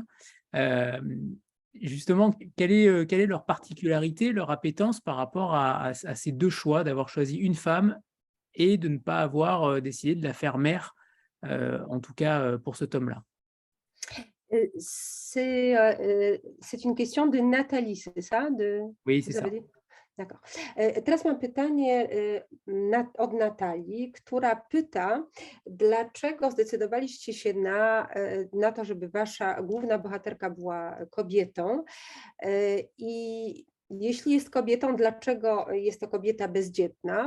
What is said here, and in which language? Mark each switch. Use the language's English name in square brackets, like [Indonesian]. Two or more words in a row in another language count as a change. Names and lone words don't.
[French] Justement, quelle est leur particularité, leur appétence par rapport à ces deux choix, d'avoir choisi une femme et de ne pas avoir décidé de la faire mère, en tout cas pour ce tome-là? C'est une question de Nathalie, c'est ça? Oui, c'est ça. D'accord. [Polish] Teraz mam pytanie od Natalii, która pyta, dlaczego zdecydowaliście się na to, żeby wasza główna bohaterka była kobietą i jeśli jest kobietą, dlaczego jest to kobieta bezdzietna?